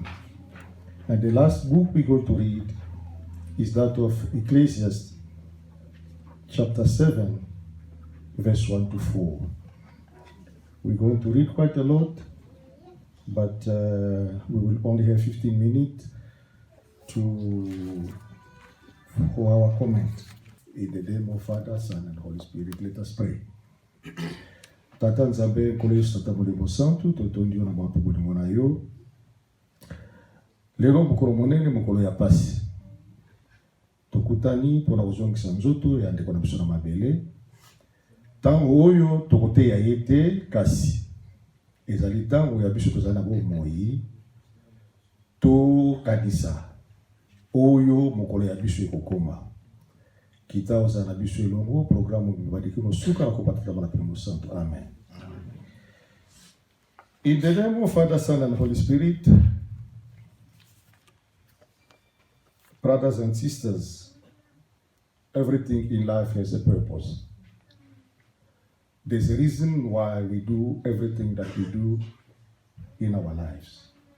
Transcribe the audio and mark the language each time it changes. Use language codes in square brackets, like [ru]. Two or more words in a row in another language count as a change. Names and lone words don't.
[en] And the last book we're going to read is that of Ecclesiastes, chapter 7, verse 1 to 4. We're going to read quite a lot, but we will only have 15 minutes for our comment. In the name of Father, Son, and Holy Spirit, let us pray. [ln] Tata Nzambe nkolo Yesu Tata Molimo Santu, totondi yo na mapoboni na yo. Lelo mokolo monene, mokolo ya pasi. Tokutani pona kozongisa nzoto ya ndeko na biso na mabele. Tango oyo tokoteya ye te, kasi ezali tango ya biso tozali na bomoi tokanisa oyo mokolo ya biso ekokoma. Kita oza na biso elongo programu mibadiki mosuka na kopatula na Molimo Santu. Amen. [en] In the name of Father, Son, and Holy Spirit, brothers and sisters, everything in life has a purpose. There's a reason why we do everything that we do in our lives.